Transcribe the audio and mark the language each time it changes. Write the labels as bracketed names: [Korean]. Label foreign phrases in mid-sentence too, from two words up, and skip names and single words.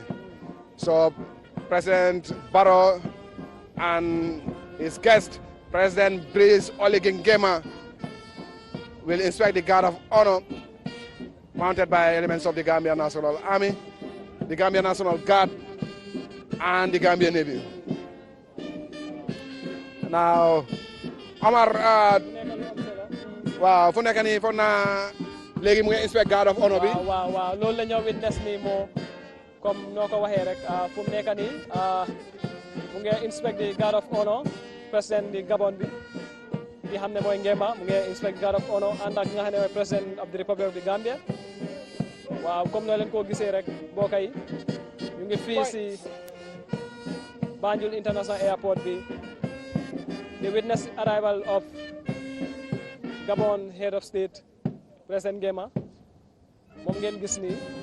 [English] So President Barrow and his guest, President Brice Nguema, will inspect the Guard of Honor mounted by elements of the Gambian National Army, the Gambian National Guard, and the Gambian Navy. Now, [Wolof] Omar, waaw fu nekk nii foog naa léegi mu ngi [English] inspect guard of honor [Wolof] bi. waaw loolu la ñoo witness nii moo comme noo ko waxee rek fu mu nekk nii mu ngi [English] inspect the guard of honor [Wolof] président di Gabon bi ki xam ne mooy Nguema mu ngi [English] inspect guard of honor [Wolof] ànd ak nga xam ne mooy président [English] of the Republic of the Gambia [Wolof] waaw comme noo leen ko gisee rek mbokk yi ñu ngi fii si Banjul International Airport bi [English] the witness arrival of Gabon head of state President Nguema [Wolof] moom ngeen gis nii